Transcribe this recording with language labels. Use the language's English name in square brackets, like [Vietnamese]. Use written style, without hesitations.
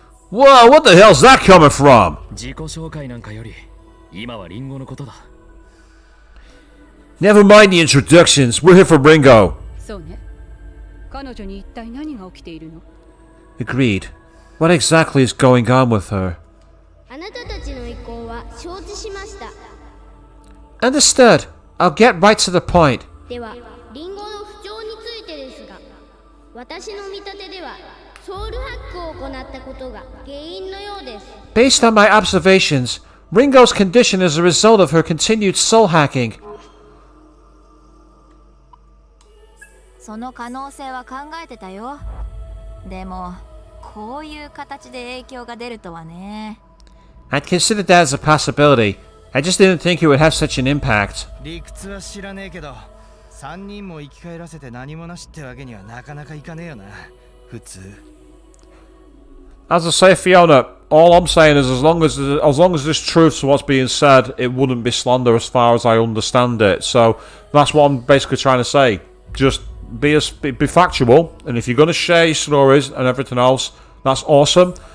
[English] Whoa, what the hell's that coming from? [Japanese] 自己紹介なんかより今はリンゴのことだ。 [English] Never mind the introductions. We're here for Ringo. [Japanese] そうね。彼女に一体何が起きているの？ [English] Agreed. What exactly is going on with her? [Japanese] あなたたちの意向は承知しました。 [English] Understood. I'll get right to the point. [Japanese] では、リンゴの不調についてですが、私の見立てではソウルハックを行ったことが原因のようです。 [English] Based on my observations, Ringo's condition is a result of her continued soul hacking. [Japanese] その可能性は考えてたよ。でもこういう形で影響が出るとはね。 [English] I'd considered that as a possibility. I just didn't think it would have such an impact. [Japanese] 理屈は知らねえけど、3人も生き返らせて何もなしってわけにはなかなかいかねえよな。普通。 [English] As I say, Fiona, all I'm saying is as long as there's truth to what's being said, it wouldn't be slander as far as I understand it. So that's what I'm basically trying to say. Just be factual, and if you're going to share your stories and everything else, that's awesome.